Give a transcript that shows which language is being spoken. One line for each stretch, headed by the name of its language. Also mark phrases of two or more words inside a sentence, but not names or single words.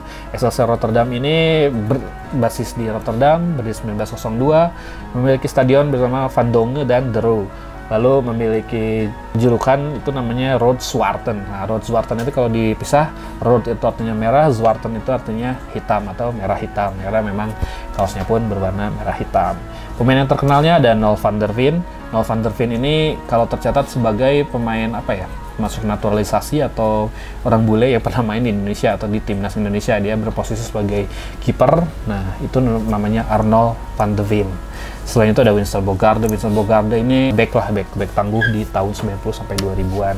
Indonesian: Excelsior Rotterdam ini berbasis di Rotterdam, berdiri 1902, memiliki stadion bersama Van Dongen dan De Roo. lalu memiliki julukan itu namanya Rood Zwarten. Nah, Rood Zwarten itu kalau dipisah, Rood itu artinya merah, Zwarten itu artinya hitam atau merah hitam, karena memang kaosnya pun berwarna merah hitam. Pemain yang terkenalnya ada Nol van der Veen. Nol van der Veen ini kalau tercatat sebagai pemain masuk naturalisasi atau orang bule yang pernah main di Indonesia atau di timnas Indonesia. Dia berposisi sebagai kiper. Nah, itu namanya Arnold van de Veen. Selain itu ada Winston Bogarde. Winston Bogarde ini back tangguh di tahun 90 sampai 2000-an.